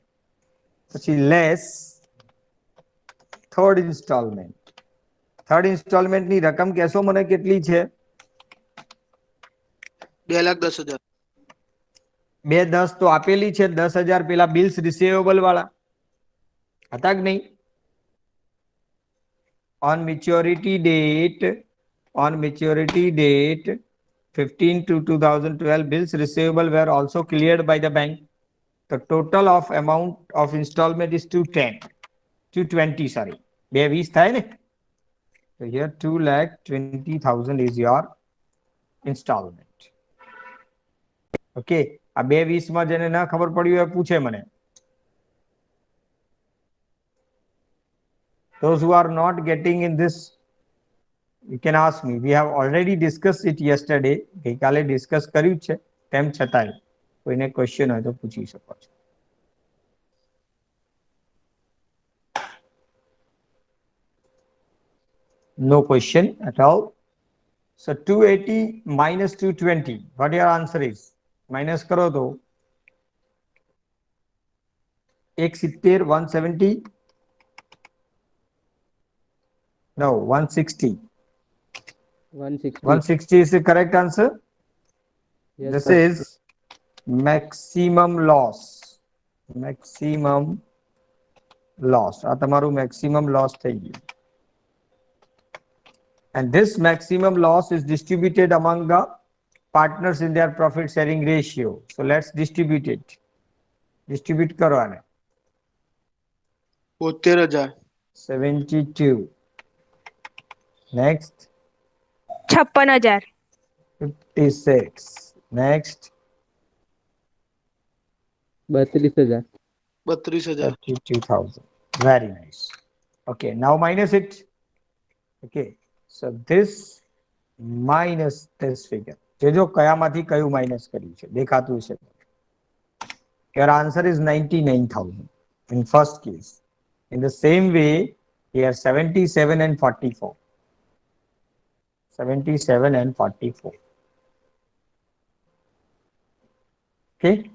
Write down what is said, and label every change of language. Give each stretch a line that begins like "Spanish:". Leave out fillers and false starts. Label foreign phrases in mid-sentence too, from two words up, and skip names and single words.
English: પછી less third installment. third installment
Gujarati: ની રકમ કહેશો મને કેટલી છે? 2,10,000. 2,10 તો આપેલી છે. 10,000 પેલા
English: bills receivable
Gujarati: વાળા હતા કે નહીં?
English: on maturity date 15/2/2012 bills receivable were also cleared by the bank. The total of amount of installment is 220, sorry, 220
Gujarati: થાય ને?
English: So here 2,20,000 is your installment.
Gujarati: Okay, આ 220 માં જેને ના ખબર પડી હોય પૂછે મને.
English: Those who are not getting in this, you can ask me. We have already discussed it yesterday.
Gujarati: ગઈકાલે ડિસ્કસ કર્યું છે, તેમ છતાંય કોઈને ક્વેશ્ચન હોય તો પૂછી શકો છો.
English: No question at all. So 280 minus 220. What your answer is?
Gujarati: Minus કરો તો
English: 170, 170. No, 160. 160. 160 is the correct answer. Yes, This sir. is maximum loss. Maximum loss.
Gujarati: આ તમારું
English: maximum loss
Gujarati: થઈ ગયું.
English: And this maximum loss is distributed among the partners in their profit sharing ratio. So let's distribute it. Distribute
Gujarati: કરો આને.
English: 72,000. 72. Next. 56,000. 56. Next. 32,000. 32,000. 32,000. Very nice. Okay, now minus it. Okay, so this minus this figure.
Gujarati: જો ક્યામાથી કયુ minus કર્યું છે દેખાતું છે.
English: Your answer is 99,000 in first case. In the same way, here 77 and 44. 77 and 44. Okay.